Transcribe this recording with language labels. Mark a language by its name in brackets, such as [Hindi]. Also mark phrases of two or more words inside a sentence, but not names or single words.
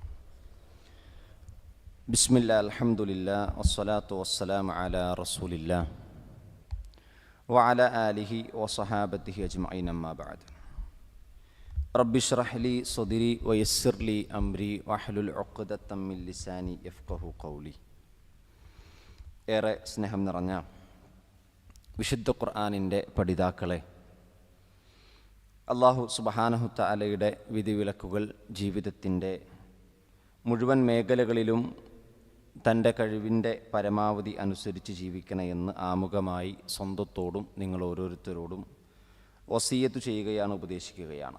[Arabic] بسم الله الحمد لله والصلاة والسلام على رسول الله وعلى آله وصحابته أجمعين أما بعد. رب اشرح لي صدري ويسر لي أمري واحلل عقدة من لساني يفقهوا قولي. [Malayalam] ഏറെ സ്നേഹം നിറഞ്ഞ വിശുദ്ധ ഖുർആനിൻ്റെ പഠിതാക്കളെ, [Arabic] الله سبحانه [Malayalam] തആലയുടെ വിധിവിലക്കുകൾ ജീവിതത്തിൻ്റെ മുഴുവൻ മേഖലകളിലും തൻ്റെ കഴിവിൻ്റെ പരമാവധി അനുസരിച്ച് ജീവിക്കണമെന്ന് ആമുഖമായി സ്വന്തത്തോടും നിങ്ങൾ ഓരോരുത്തരോടും വസിയ്യത്ത് ചെയ്യുകയാണ്, ഉപദേശിക്കുകയാണ്.